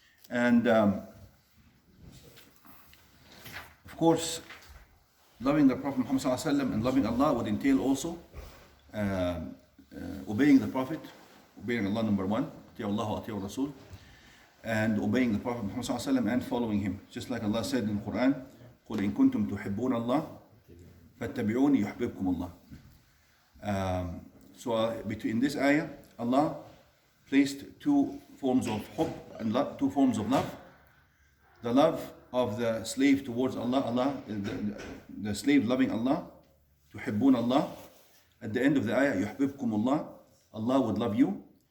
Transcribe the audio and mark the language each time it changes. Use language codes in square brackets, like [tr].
[en] And of course, loving the Prophet Muhammad ﷺ and loving Allah would entail also obeying the Prophet, obeying Allah number 1, [ar] أطيعوا الله وأطيعوا الرسول, [en] and obeying the Prophet Muhammad ﷺ and following him. Just like Allah said in the Quran, [ar] قُلْ إِن كُنتُمْ تُحِبُّونَ اللَّهَ فَاتَّبِعُونِي يُحْبِبْكُمُ اللَّهُ. [en] So in this ayah, Allah placed 2 forms of hub and love, 2 forms of love. The love of the slave towards Allah, the slave loving Allah, تُحِبُّونَ Allah. At the end of the ayah, [ar] يُحْبِبْكُمُ اللَّهُ, [en] Allah would love you.